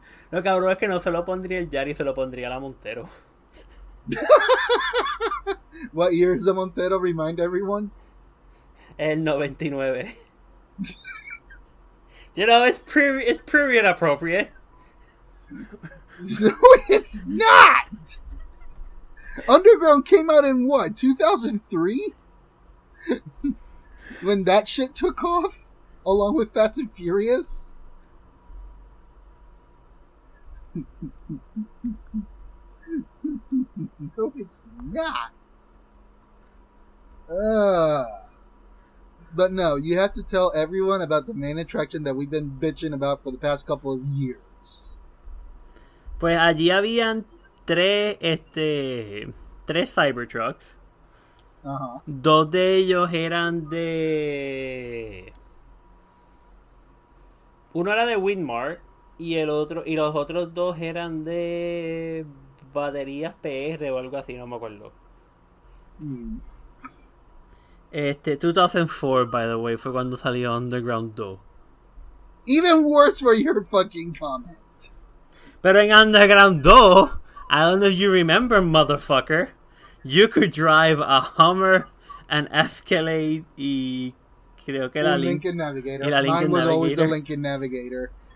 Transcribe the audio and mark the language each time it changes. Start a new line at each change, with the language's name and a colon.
Spanish: Lo cabrón es que no se lo pondría el Yari, se lo pondría la Montero.
English: What year is the Montero? Remind everyone.
Spanish: El 99.
English: You know, it's pretty inappropriate. No, it's not! Underground came out in what, 2003? When that shit took off? Along with Fast and Furious? No, it's not. But no, you have to tell everyone about the main attraction that we've been bitching about for the past couple of years.
Spanish: Pues allí habían tres Cybertrucks. Uh-huh. Dos de ellos eran de... Uno era de Winmart y los otros dos eran de baterías PR o algo así, no me acuerdo. 2004,
English: by the way,
Spanish: fue cuando salió Underground 2.
English: Even worse for your fucking comment.
Spanish: Pero en
English: Underground 2, I don't know if you remember, motherfucker, you could drive a Hummer, an Escalade
Spanish: y creo que la
English: Lincoln Navigator. Mine was always the Lincoln Navigator.